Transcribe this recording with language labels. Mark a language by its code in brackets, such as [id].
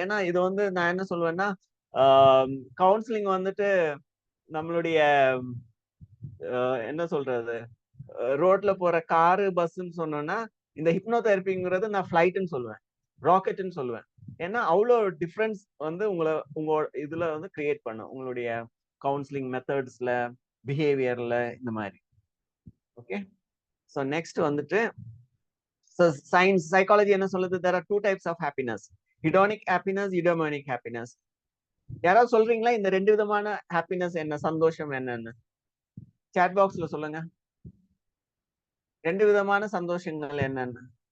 [ta] ஏன்னா இது வந்து நான் என்ன சொல்லுவேன்னா, கவுன்சிலிங் வந்துட்டு நம்மளுடைய என்ன சொல்றது, ரோட்ல போற காரு, பஸ்ன்னு சொன்னோம்னா, இந்த ஹிப்னோதெரப்பிங்கிறது நான் ஃபிளைட்ன்னு சொல்லுவேன், ராக்கெட்ன்னு சொல்லுவேன். ஏன்னா அவ்வளோ டிஃபரன்ஸ் வந்து உங்க இதுல வந்து கிரியேட் பண்ணும், உங்களுடைய கவுன்சிலிங் மெத்தட்ஸ்ல, பிஹேவியர்ல, இந்த மாதிரி. ஓகே, ஸோ நெக்ஸ்ட் வந்துட்டு சயின்ஸ் சைக்காலஜி என்ன சொல்லுது, [en] there are 2 types of happiness, hedonic happiness, eudaimonic happiness. [ta] யாராவது சொல்றீங்களா இந்த 2 விதமான ஹாப்பினஸ் என்ன, சந்தோஷம் என்னன்னு சாட் பாக்ஸ்ல சொல்லுங்க. 2 விதமான சந்தோஷங்கள் என்னன்னு.